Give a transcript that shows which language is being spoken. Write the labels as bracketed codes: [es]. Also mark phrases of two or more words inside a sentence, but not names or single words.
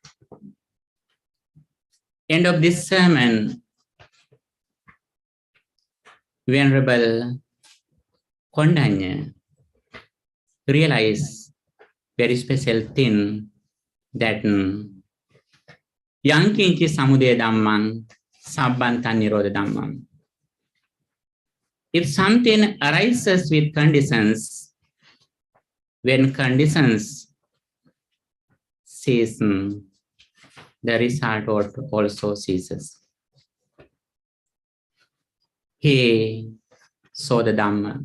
[en] End of this sermon, Venerable Kondanya realized very special thing that [pi] yang kinchi samudaya dhammang sabbanta nirodha dhammang. [en] If something arises with conditions, when conditions cease, the result also ceases. He saw the Dhamma.